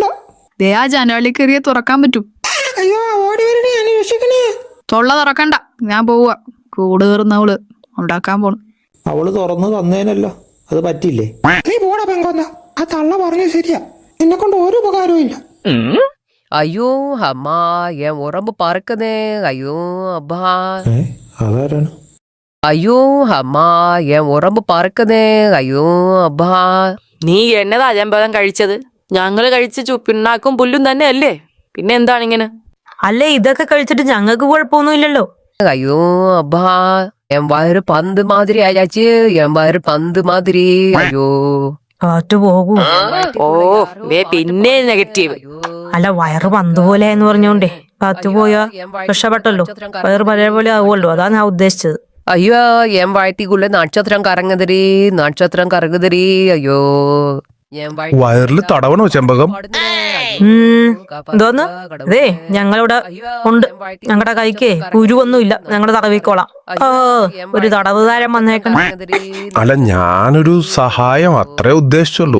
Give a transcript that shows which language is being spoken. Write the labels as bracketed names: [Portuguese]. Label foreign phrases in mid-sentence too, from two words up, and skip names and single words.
[Malayalam] ദേ ആ ജനവലി കയറിയ തുറക്കാൻ പറ്റൂ. അയ്യോ ഓടി വരണേ, ഞാൻ രക്ഷിക്കണേ. തൊള്ള തുറക്കണ്ട, ഞാൻ പോവാ. കൂട് കയറുന്നവള് ഉണ്ടാക്കാൻ പോണു. അവള് തുറന്നു തന്നേനല്ലോ, അത് പറ്റില്ലേ? നീ പോടാ പെങ്കോന്ന. ആ തള്ള പറഞ്ഞ ശരിയാ, എന്നെ കൊണ്ട് ഒരു ഉപകാരവും ഇല്ല. [Tamil] ஐயோ அம்மா என் உடம்பு பறக்குதே. ஐயோ அப்பா. [Malayalam] അതാരാണ്? [Tamil] ஐயோ அம்மா என் உடம்பு பறக்குதே. ஐயோ அப்பா. [Malayalam] നീ എന്നതാ അജമ്പതം കഴിച്ചത്? ഞങ്ങള് കഴിച്ച പിണ്ണാക്കും പുല്ലും തന്നെ അല്ലേ, പിന്നെ എന്താണ് ഇങ്ങനെ? അല്ലേ ഇതൊക്കെ കഴിച്ചിട്ട് ഞങ്ങൾക്ക് കുഴപ്പമൊന്നുമില്ലല്ലോ. [Tamil] ஐயோ அப்பா, என் வயிறு பந்து மாதிரி ஆயாச்சு. என் வயிறு பந்து மாதிரி. ஐயோ [Malayalam] കാറ്റു പോകൂ. ഓ ദേ പിന്നെ നെഗറ്റീവ്. അല്ല വയറ് പന്ത് പോലെ എന്ന് പറഞ്ഞോണ്ടേ കാറ്റു പോയാ രക്ഷപ്പെട്ടല്ലോ, വയറ് പഴയ പോലെ ആവുമല്ലോ, അതാണ് ഞാൻ ഉദ്ദേശിച്ചത്. [Tamil] ஐயோ என் வயிற்றுக்குள்ள நட்சத்திரம் கறங்குதுடி, நட்சத்திரம் கறங்குதுடி. ஐயோ [Malayalam] വയറിൽ തടവണോ ചെമ്പകം? എന്തോന്ന്? അതേ ഞങ്ങളിവിടെ ഉണ്ട്, ഞങ്ങളുടെ കൈക്ക് കുരുവൊന്നുമില്ല, ഞങ്ങള് തടവിക്കോളാം. ഒരു തടവുകാരൻ വന്നേക്കണം. അല്ല ഞാനൊരു സഹായം അത്രേ ഉദ്ദേശിച്ചുള്ളൂ.